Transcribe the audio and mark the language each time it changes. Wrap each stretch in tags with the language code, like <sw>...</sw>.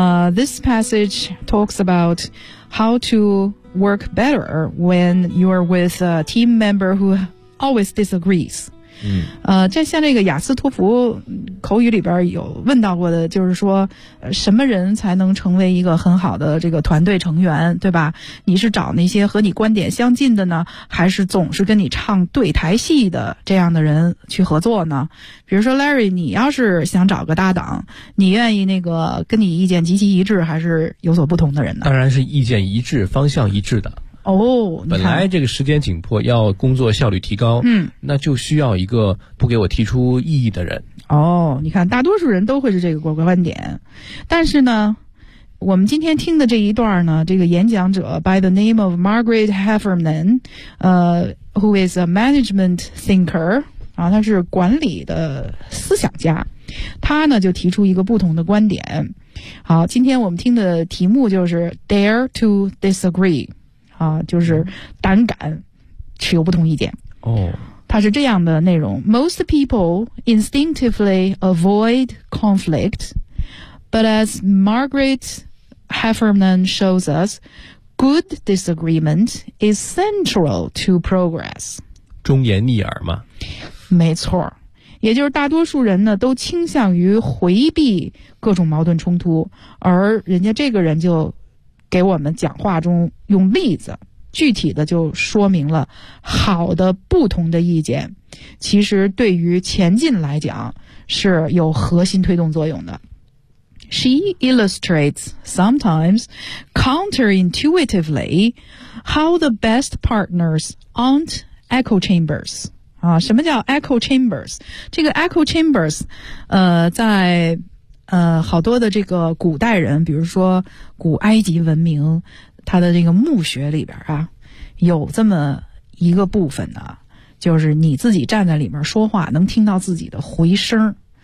<en>This passage talks about how to work better when you are with a team member who always disagrees.</en> <zh>在像这个雅思托福口语里边有问到过的，就是说什么人才能成为一个很好的这个团队成员，对吧？你是找那些和你观点相近的呢，还是总是跟你唱对台戏的这样的人去合作呢？比如说 Larry， 你要是想找个搭档，你愿意那个跟你意见极其一致还是有所不同的人呢？当然是意见一致方向一致的。本来这个时间紧迫，要工作效率提高，那就需要一个不给我提出异议的人。你看大多数人都会是这个观点。但是呢，我们今天听的这一段呢，这个演讲者</zh> <en>by the name of Margaret Heffernan, who is a management thinker,</en> <zh>啊，他是管理的思想家，他呢就提出一个不同的观点。好，今天我们听的题目就是</zh> <en>Dare to Disagree。</en> <zh>就是胆敢持有不同意见。它是这样的内容。</zh> <en>Most people instinctively avoid conflict, but as Margaret Heffernan shows us, good disagreement is central to progress.</en> <zh>忠言逆耳嘛。没错。也就是大多数人呢都倾向于回避各种矛盾冲突，而人家这个人就给我们讲话中用例子具体的就说明了好的不同的意见其实对于前进来讲是有核心推动作用的。</zh> <en>She illustrates sometimes counterintuitively how the best partners aren't echo chambers.</en> <zh>什么叫 echo chambers? 这个 echo chambers, 在好多的这个古代人，比如说古埃及文明，它的这个墓穴里边啊，有这么一个部分呢，就是你自己站在里面说话，能听到自己的回声。</zh>